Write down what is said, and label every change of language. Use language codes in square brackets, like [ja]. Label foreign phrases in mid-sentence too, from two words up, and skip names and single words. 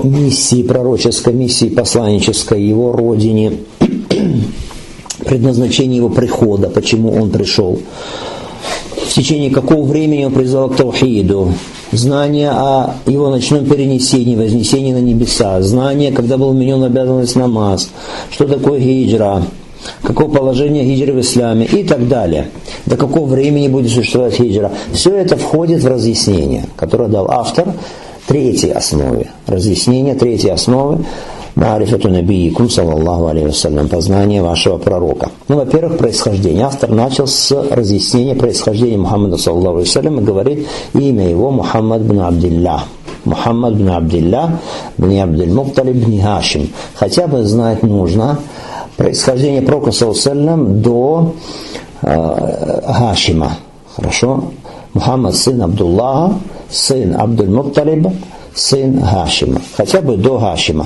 [ru] миссии пророческой, миссии посланнической, его родине, предназначении его прихода, почему он пришел, в течение какого времени он призвал к таухиду, знание о его ночном перенесении, вознесении на небеса, знание, когда был вменен обязанность намаз, что такое хиджра, какое положение хиджры в исламе и так далее, до какого времени будет существовать хиджра. Все это входит в разъяснение, которое дал автор третьей основе. Разъяснение третьей основы [ar] معرفة نبيكم صلى الله عليه وسلم, [ru] познание вашего пророка. Ну, во-первых, происхождение. Автор начал с разъяснения происхождения Мухаммада, [ar] صلى الله عليه وسلم, [ru] и говорит имя его Мухаммад бн Абдиллах. Мухаммад бн Абдиллах бн Абдиль-Мутталиб бн Хашим. Хотя бы знать нужно происхождение пророка, [ar] صلى الله عليه وسلم, [ru] до Хашима. Хорошо? Мухаммад сын Абдуллаха, сын Абдуль-Мутталиба, сын Хашима, хотя бы до Хашима.